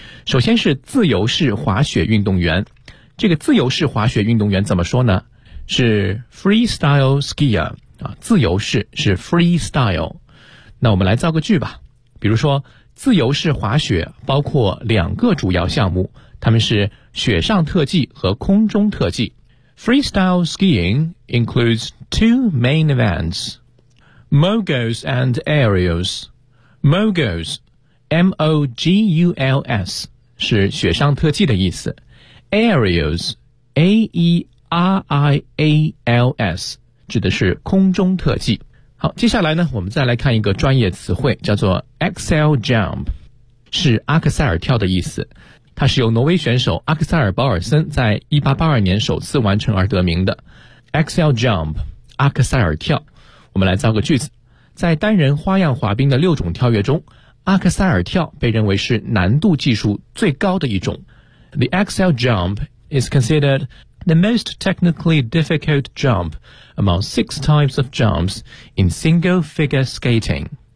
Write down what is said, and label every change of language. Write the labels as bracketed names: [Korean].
[Chinese] 首先是自由式滑雪运动员，这个自由式滑雪运动员怎么说呢？是 [English] freestyle skier [Chinese] 啊，自由式是 freestyle。那我们来造个句吧，比如说自由式滑雪包括两个主要项目，他们是雪上特技和空中特技。 [English] Freestyle skiing includes two main events: moguls and aerials. [Chinese] Moguls, M-O-G-U-L-S 是雪上特技的意思。 Aerials, A-E-R-I-A-L-S 指的是空中特技。好，接下来呢，我们再来看一个专业词汇，叫做 Axel Jump， 是阿克塞尔跳的意思。它是由挪威选手阿克塞尔·保尔森在1882年首次完成而得名的。 Axel Jump， 阿克塞尔跳。我们来造个句子，在单人花样滑冰的六种跳跃中，阿克塞尔跳被认为是难度技术最高的一种。 [English] The Axel Jump is considered the most technically difficult jump among six types of jumps in single-figure skating.